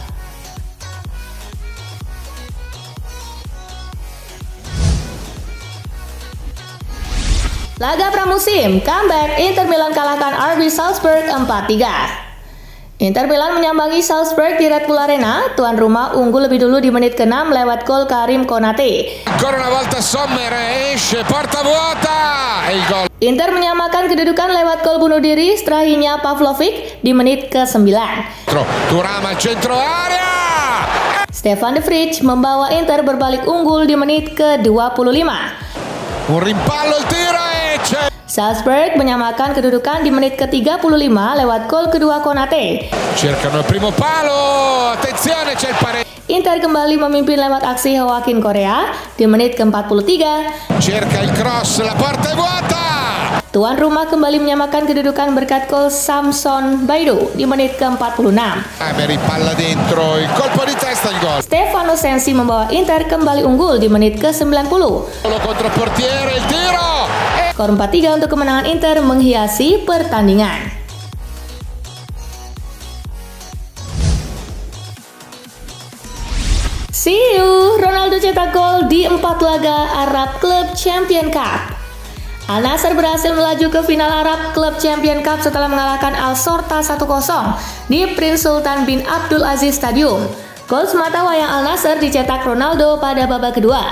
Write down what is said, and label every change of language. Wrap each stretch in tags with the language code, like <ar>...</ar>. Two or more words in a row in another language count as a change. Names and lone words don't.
<id>Laga pramusim, comeback Inter Milan kalahkan RB Salzburg 4-3. Inter Milan menyambangi Salzburg di Red Bull Arena. Tuan rumah unggul lebih dulu di menit ke-6 lewat gol Karim Konate.</id> <it>Ancora una volta Sommer esce, porta vuota e il gol.</it> <id>Inter menyamakan kedudukan lewat gol bunuh diri Strahinja Pavlovic di menit ke-9.</id> <it>Thuram al centro area.</it> <id>Stefan de Vrij membawa Inter berbalik unggul di menit ke-25.</id> <it>Un rimpallo il tiro e c'è.</it> <id>Salzburg menyamakan kedudukan di menit ke-35 lewat gol kedua Konate.</id> <it>Cercano il primo palo, attenzione c'è il pareggio.</it> <id>Inter kembali memimpin lewat aksi Joaquin Correa di menit ke-43.</id> <it>Cerca il cross, la porta è vuota.</it> <id>Tuan rumah kembali menyamakan kedudukan berkat gol Samson Baidu di menit ke-46.</id> <it>Emery palla dentro, il colpo di testa, il gol.</it> <id>Stefano Sensi membawa Inter kembali unggul di menit ke-90.</id> <it>Solo contro portiere, il tiro.</it> <id>Skor 4-3 untuk kemenangan Inter menghiasi pertandingan.</id> <en>See you!</en> <id>Ronaldo cetak gol di 4 laga Arab Club Champion Cup. Al Nassr berhasil melaju ke final Arab Club Champion Cup setelah mengalahkan Al-Shorta 1-0 di Prince Sultan bin Abdul Aziz Stadium. Gol semata wayang Al Nassr dicetak Ronaldo pada babak kedua.</id>